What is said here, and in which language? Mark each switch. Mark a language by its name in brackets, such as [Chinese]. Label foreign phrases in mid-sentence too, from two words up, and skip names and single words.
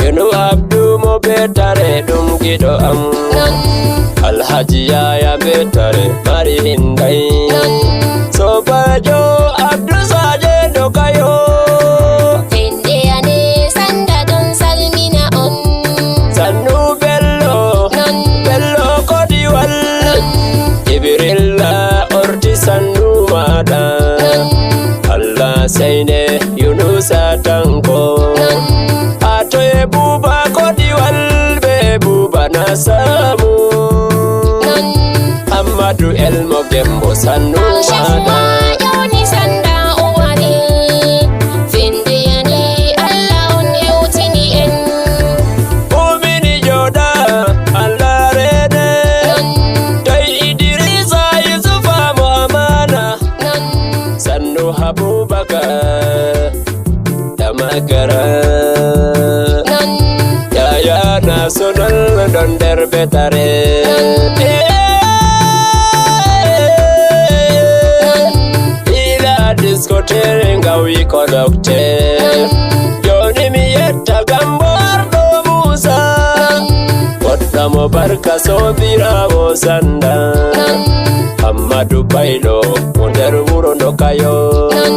[Fula] Yonu Abdu mo betare ɗum giɗo am. Non. Alhaji Yaya betare mari hindai. Non. Sobajo Abdu Saje Dokayo. Fende ane sanda don salmina on. Sannu Bello, Bello Kodiwal, Jibrilla orti sannu maɗa. Allah sai ne Yunusa Tanko. A to e Buba Kodiwal be Buba na samu. Amadou Elmo Gembo, sannu Al Chef maɗa. ma ƴewni sanda o waɗi. Vindi yani Allah on ƴewtini en. Mumini joɗa, Allah rene. Non. Dai Idrisa Yusufa mo amana. Non. Sannu Abubakar. Da makara. Yaya national don der betare. Ila discotere ngawi konokte. Joni mi yetta gambo ardo Musa. Goɗɗo mo barka sobirawo sanda. Amadu Baylo, mo nder wuro Ndokayo.